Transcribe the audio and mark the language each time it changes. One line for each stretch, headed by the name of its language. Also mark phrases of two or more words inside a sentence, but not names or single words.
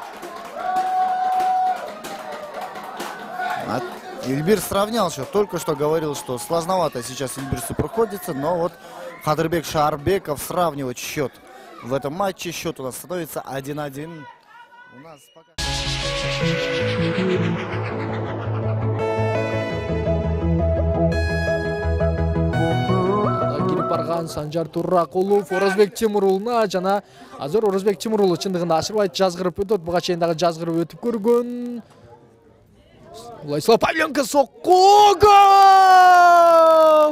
Russian: Эльбир сравнял счет. Только что говорил, что сложновато сейчас Эльбирсу проходится. Но вот Кадырбек Шаарбеков сравнивает счет. В этом матче счет у нас становится 1-1. У нас пока...
Kyrgyz: Келип барган Санжар Турракулов Орозбек Тимурулуна жана азыр Орозбек Тимурулу чындыгында ашырбай жазгырып өтөт. Буга чейин дагы жазгырып өтүп көргөн. Владислав Павленко сокку гол!